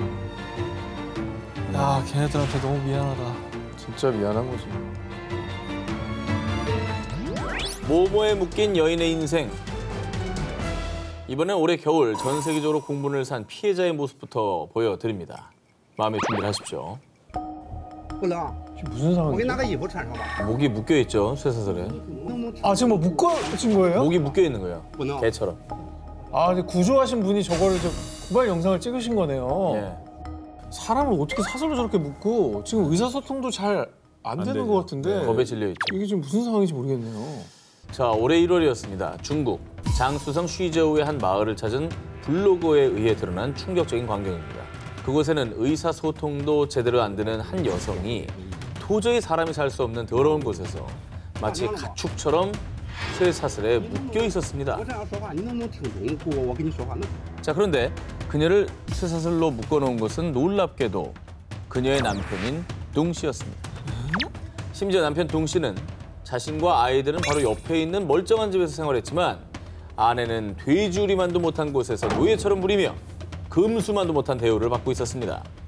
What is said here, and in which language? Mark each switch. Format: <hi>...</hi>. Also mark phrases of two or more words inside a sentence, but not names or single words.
<ko>야, 걔네들한테 너무 미안하다. 진짜 미안한 거지. 모모에 묶인 여인의 인생. 이번엔 올해 겨울 전 세계적으로 공분을 산 피해자의 모습부터 보여드립니다. 마음의 준비를 하십시오.</ko> <zh>不能，</zh> <ko>무슨</ko> <zh>我给你拿</zh> <ko>상황이죠?</ko> <zh>个衣服穿上吧。</zh> <ko>목이 묶여있죠, 쇠사슬에.</ko> <zh>能不能？</zh> <ko>아, 지금 뭐 묶어진 거예요? 목이 묶여있는 거예요, 문어. 개처럼. 아, 근데 구조하신 분이 저거를 고발 영상을 찍으신 거네요. 예. 사람을 어떻게 사슬로 저렇게 묶고 지금 의사소통도 잘 안 되는 되죠. 것 같은데 겁에 질려있죠. 이게 지금 무슨 상황인지 모르겠네요. 자, 올해 1월이었습니다. 중국 장수성 쉬저우의 한 마을을 찾은 블로거에 의해 드러난 충격적인 광경입니다. 그곳에는 의사소통도 제대로 안 되는 한 여성이 도저히 사람이 살 수 없는 더러운 곳에서 마치 가축처럼 쇠사슬에 묶여 있었습니다.</ko> <zh>我这样说话，你能不能听懂？不，我跟你说话能。</zh> <ko>자, 그런데 그녀를 쇠사슬로 묶어놓은 것은 놀랍게도 그녀의 남편인 동 씨였습니다. 심지어 남편 동 씨는 자신과 아이들은 바로 옆에 있는 멀쩡한 집에서 생활했지만 아내는 돼지우리만도 못한 곳에서 노예처럼 부리며 금수만도 못한 대우를 받고 있었습니다.</ko>